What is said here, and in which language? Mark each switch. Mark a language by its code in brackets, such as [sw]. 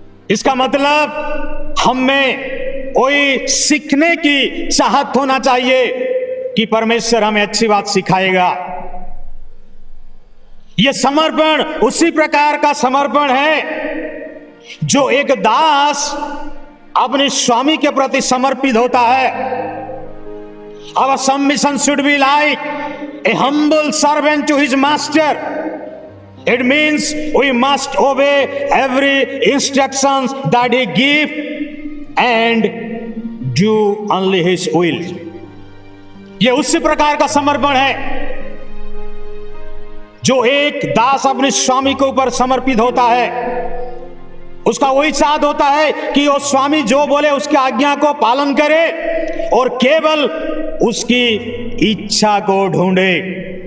[hi] इसका मतलब हमें वही सीखने की चाहत होना चाहिए कि परमेश्वर हमें अच्छी बात सिखाएगा। यह समर्पण उसी प्रकार का समर्पण है जो एक दास अपने स्वामी के प्रति समर्पित होता है। [en] Our submission should be like a humble servant to his master. It means we must obey every instructions that he gives and do only his will. [hi] यह उसी प्रकार का समर्पण है जो एक दास अपने स्वामी के ऊपर समर्पित होता है। उसका वही चाहत होता है कि वो स्वामी जो बोले उसकी आज्ञा को पालन करे और केवल उसकी इच्छा को ढूंढे।